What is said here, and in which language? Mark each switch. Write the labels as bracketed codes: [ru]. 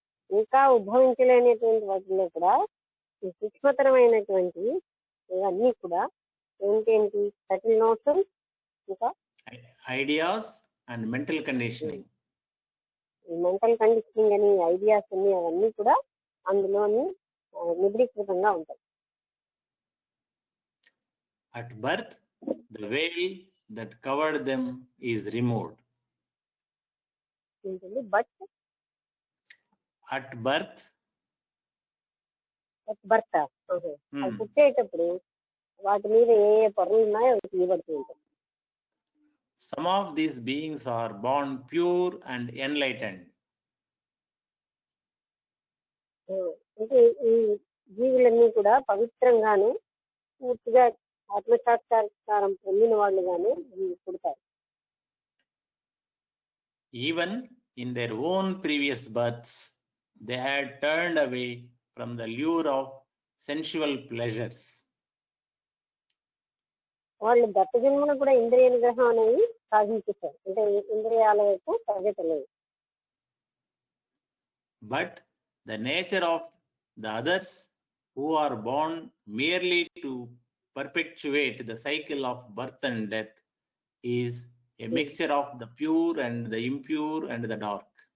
[te] ఇంకా ఉద్భవించలేనటువంటి వాటిలో కూడా ఈ సూక్ష్మతరమైనటువంటి ఇవన్నీ కూడా ఏంటేంటి [en] subtle notions, [te] ఇంకా [en] ideas and mental conditioning. Mental conditioning [te] అని ఐడియాస్ అన్ని అవన్నీ కూడా అందులోని నిబిడీకృతంగా ఉంటాయి. [en] At birth, the veil that covered them is removed. But At birth, [te] భర్త పుట్టేటప్పుడు వాటి మీద ఏ ఏ పొరలు ఉన్నాయో అవి తీయబడుతూ ఉంటాయి. [en] some of these beings are born pure and enlightened. [te] అంటే ఈ జీవులన్నీ కూడా పవిత్రంగాను పూర్తిగా ఆత్మసాక్షాత్కారం పొందిన వాళ్ళుగానే పుడతారు. [en] Even in their own previous births, they had turned away from the lure of sensual pleasures. [te] వాళ్ళు గత జన్మలో కూడా ఇంద్రియ నిగ్రహం అనేది సాధించేశారు, అంటే ఇంద్రియాల వైపు పరిగెత్తలేదు. [en] But the nature of the others who are born merely to perpetuate the cycle of birth and death is a mixture of the pure and the impure and the dark.